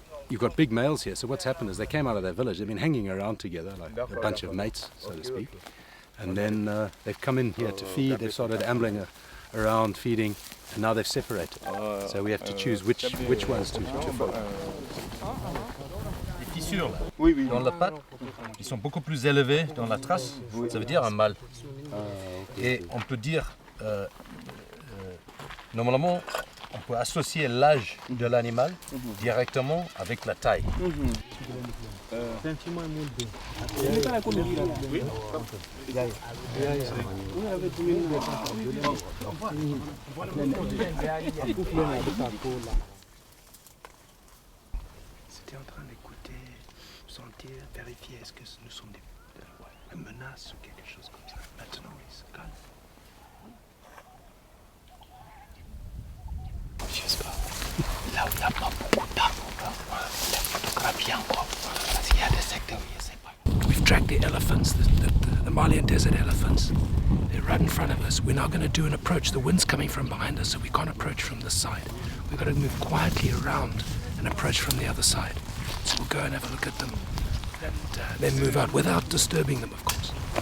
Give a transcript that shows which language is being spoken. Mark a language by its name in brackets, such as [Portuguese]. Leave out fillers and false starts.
[English] You've got big males here, so what's happened is they came out of their village. They've been hanging around together like a bunch of mates, so to speak. And then they've come in here to feed. They've started ambling around, feeding, and now they've separated. So we have to choose which ones to follow. [French] Les fissures là, dans la patte, ils sont beaucoup plus élevés dans la trace, ça veut dire un mâle. Et on peut dire, normalement, on peut associer l'âge de l'animal directement avec la taille. C'était en train d'écouter, sentir, vérifier est-ce que nous sommes une menace ou quelque chose comme ça. Maintenant, ils se calment. J'espère. Là où il n'y a pas beaucoup d'arbres, la photographie encore. Parce qu'il y a des secteurs où il n'y a pas. [English] We've tracked the elephants, the Malian desert elephants. They're right in front of us. We're now going to do an approach. The wind's coming from behind us, so we can't approach from this side. We've got to move quietly around and approach from the other side. So we'll go and have a look at them and then move out without disturbing them, of course.